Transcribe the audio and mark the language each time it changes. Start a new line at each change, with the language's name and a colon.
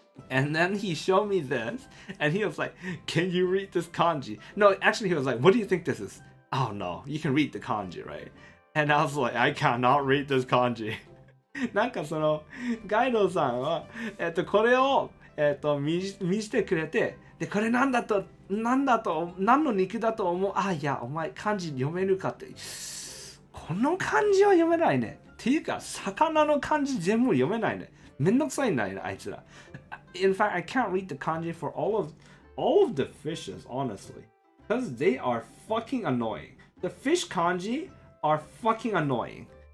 English: And then he showed me this, and he was like, can you read this kanji? No, actually he was like, what do you think this is? Oh no, you can read the kanji, right? And I was like, I cannot read this kanji.
Japanese: なんかその、ガイドさんは、これを、見せてくれて、で、これ何の肉だと思う。いや、お前漢字読めるかって。この漢字は読めないね。っていうか、魚の漢字全部読めないね。めんどくさいんだよ、あいつら。
English: In fact, I can't read the kanji for all of the fishes, honestly. Because they are fucking annoying. The fish kanji are fucking annoying.